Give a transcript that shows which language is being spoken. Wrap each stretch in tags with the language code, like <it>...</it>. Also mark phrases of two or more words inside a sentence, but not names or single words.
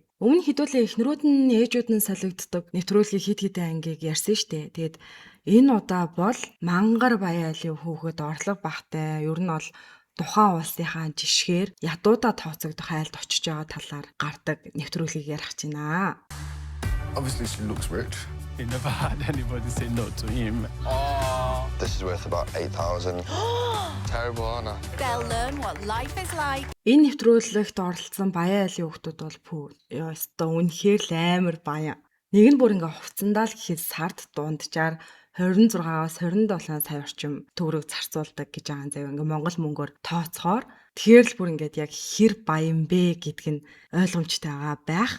<mn>Өмнө хэдүүлээ эхнэрүүд нь ээжүүд нь солигддог нэвтрүүлгийг хит хитэн ангийг ярьсан штэ. Тэгээд энэ удаа бол Мангар Баяалын хүүхэд орлого багтай. Ер нь бол тухайн улсынхаа жишгээр ядуудаа тооцогдох айлд очиж байгаа талаар гардаг нэвтрүүлгийг ярих гэж байна.</mn> <en>Obviously, she looks rich. He never had anybody say no to him. This is worth about 8,000. Terrible, aren't I? They'll learn what life is like.</en> <mn>Энэ нэвтрүүлэгт оролцсон Баян айлын хүүхдүүд бол ёстой үнэхээр л амар баян. Нэг нь бүр ингээ хувцсандаа л гэхэд сард дунджаар 26-аас 27 сая орчим төгрөг зарцуулдаг гэж байгаа зав. Ингээ Монгол мөнгөөр тооцохоор тэгэхээр л бүр ингээд яг хэр баян бэ гэдг нь ойлгомжтой байгаа байх.</mn>